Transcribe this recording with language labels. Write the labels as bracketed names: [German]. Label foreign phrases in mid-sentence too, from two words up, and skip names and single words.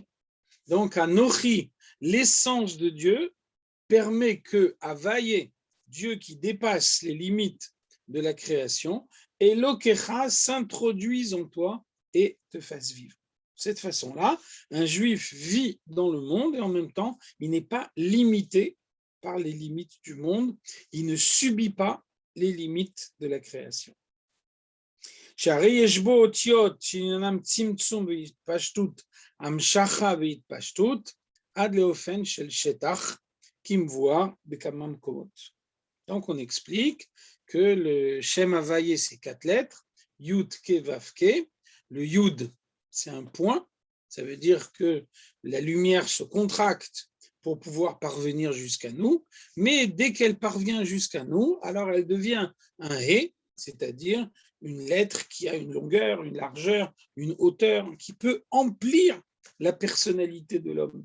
[French] Donc, Anochi, l'essence de Dieu, permet que Havaye, Dieu qui dépasse les limites de la création, et Lokecha s'introduise en toi et te fasse vivre. De cette façon-là, un juif vit dans le monde et en même temps, il n'est pas limité par les limites du monde, il ne subit pas les limites de la création. [Hebrew] שהרי יש בו אותיות שעניינם צמצום והתפשטות, המשכה והתפשטות, עד לאופן של שטח, כמבואר בכמה מקומות. [French] Donc on explique que le [Hebrew] שם הוי״ה, [French] c'est 4 lettres, [Hebrew] יוד קה ואו קה. [French] Le Yud, c'est un point, ça veut dire que la lumière se contracte pour pouvoir parvenir jusqu'à nous, mais dès qu'elle parvient jusqu'à nous, alors elle devient un He, c'est-à-dire une lettre qui a une longueur, une largeur, une hauteur, qui peut emplir la personnalité de l'homme.